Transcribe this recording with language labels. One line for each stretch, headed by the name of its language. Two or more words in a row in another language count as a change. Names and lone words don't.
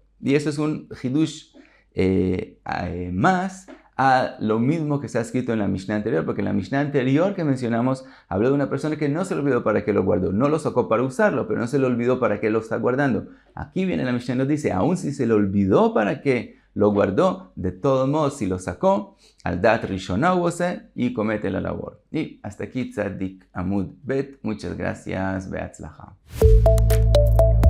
Spanish: Y eso es un hidush más a lo mismo que se ha escrito en la Mishnah anterior, porque en la Mishnah anterior que mencionamos, habló de una persona que no se le olvidó para qué lo guardó, no lo sacó para usarlo, pero no se le olvidó para qué lo está guardando. Aquí viene la Mishnah y nos dice, aun si se le olvidó para qué lo guardó, de todos modos, si lo sacó,
Hebrew: על דעת ראשונה הוא עושה,
Spanish: y comete la labor. Y hasta aquí Tzadik Amud Bet. Muchas gracias. Beatzlacha.